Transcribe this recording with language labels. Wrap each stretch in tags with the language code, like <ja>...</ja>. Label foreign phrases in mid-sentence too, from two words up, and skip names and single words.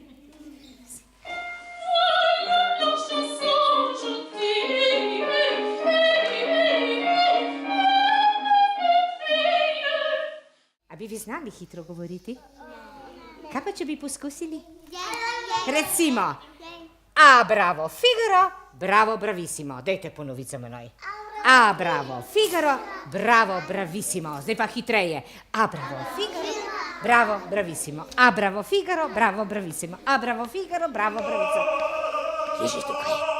<sl>A bi vi znali hitro govoriti? Kaj pa, če bi poskusili? Recimo,</sl> <it>a bravo Figaro, bravo bravissimo.</it> <sl>Dajte ponoviti za menoj.</sl> <it>A bravo Figaro, bravo bravissimo.</it> <sl>Zdaj pa hitreje.</sl> <it>A bravo Figaro, bravo bravissimo. A bravo Figaro, bravo bravissimo. A bravo Figaro, bravo bravissimo.</it> <sl>Je že tukaj.</sl>